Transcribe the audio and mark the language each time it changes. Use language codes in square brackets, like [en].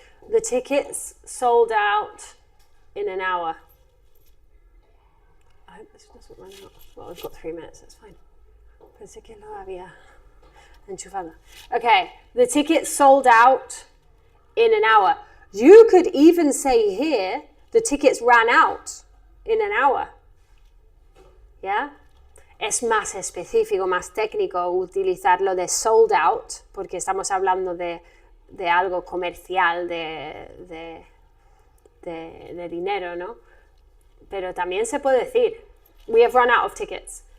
[en] The tickets sold out in an hour. I hope this doesn't run out. Well, we've got 3 minutes, that's fine. [es] Pensé que lo había enchufado. [en] Okay, the tickets sold out in an hour. You could even say here, the tickets ran out in an hour. Yeah? [es] Es más específico, más técnico utilizarlo de sold out, porque estamos hablando de algo comercial, de dinero, ¿no? Pero también se puede decir, [en] we have run out of tickets.